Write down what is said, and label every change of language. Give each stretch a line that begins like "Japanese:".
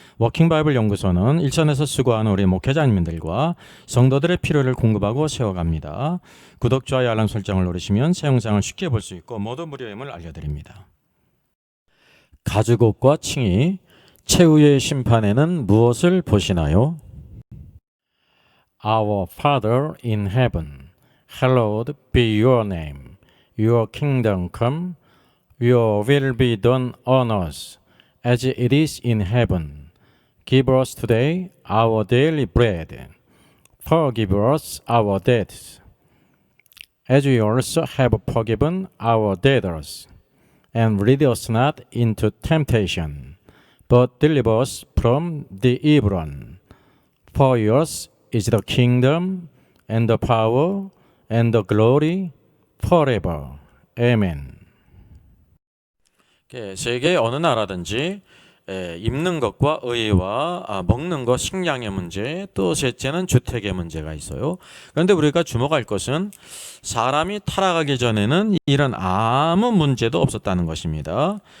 Korean: 워킹바이블 연구소는 일선에서 수고하는 우리 목회자님들과 성도들의 필요를 공급하고 세워갑니다. 구독, 좋아요, 알람 설정을 누르시면 새 영상을 쉽게 볼 수 있고 모두 무료임을 알려드립니다. 가죽옷과 칭의, 최후의 심판에는 무엇을 보시나요?
English: Our Father in heaven, hallowed be your name. Your kingdom come, your will be done on earth as it is in heaven. Give us today our daily bread. Forgive us our debts, as we also have forgiven our debtors. And lead us not into temptation, but deliver us from the evil one. For yours is the kingdom, and the power, and the glory, forever. Amen.
Korean: 세계 어느 나라든지 입는 것과 의와 먹는 것, 식량의 문제, 또 셋째는 주택의 문제가 있어요. 그런데 우리가 주목할 것은 사람이 타락하기 전에는 이런 아무 문제도 없었다는 것입니다.